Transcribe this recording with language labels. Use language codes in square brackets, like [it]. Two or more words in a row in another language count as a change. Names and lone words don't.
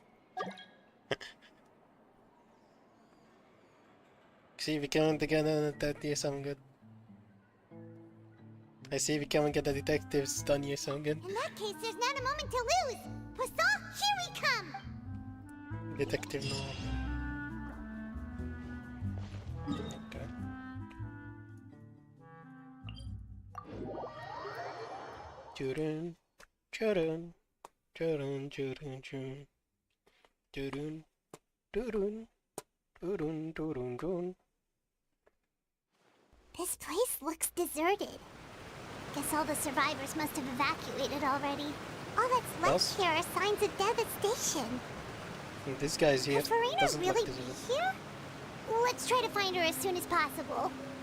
[en] See, becoming together that year sound good. I see becoming a detective's done you sound good. In that case, there's not a moment to lose. Poisson, here we come! Detective no. Okay. Churun, churun, churun, churun, churun, churun, churun, churun, churun, churun. This place looks deserted. Guess all the survivors must have evacuated already. All that's left here are signs of devastation. This guy's here. Could Farina Doesn't really look be deserted. here? Let's try to find her as soon as possible.